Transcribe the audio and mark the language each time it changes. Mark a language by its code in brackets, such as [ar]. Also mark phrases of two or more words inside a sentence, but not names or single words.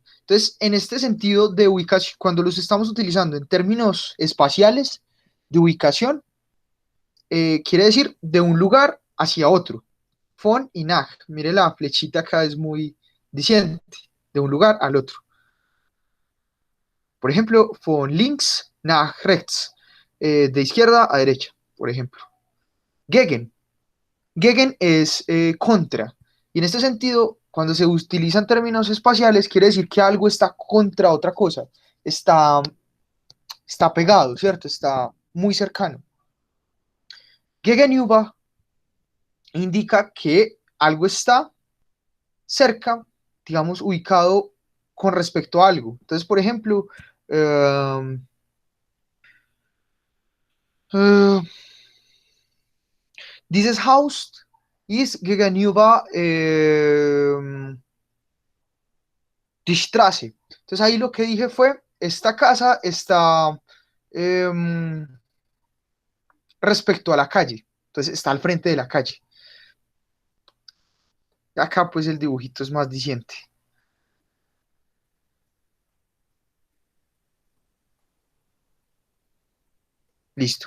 [es] Entonces, en este sentido de ubicación, cuando los estamos utilizando en términos espaciales de ubicación, quiere decir de un lugar hacia otro. Von y nach. Mire la flechita acá, es muy diciente, de un lugar al otro. Por ejemplo, [de] von links nach rechts, [es] de izquierda a derecha, por ejemplo. Gegen. Gegen es contra. Y en este sentido, cuando se utilizan términos espaciales, quiere decir que algo está contra otra cosa. Está pegado, ¿cierto? Está muy cercano. Gegenüber indica que algo está cerca, digamos, ubicado con respecto a algo. Entonces, por ejemplo, [de] dieses Haus ist gegenüber die Straße. [es] Entonces ahí lo que dije fue, esta casa está respecto a la calle. Entonces está al frente de la calle. Acá pues el dibujito es más diciente. Listo.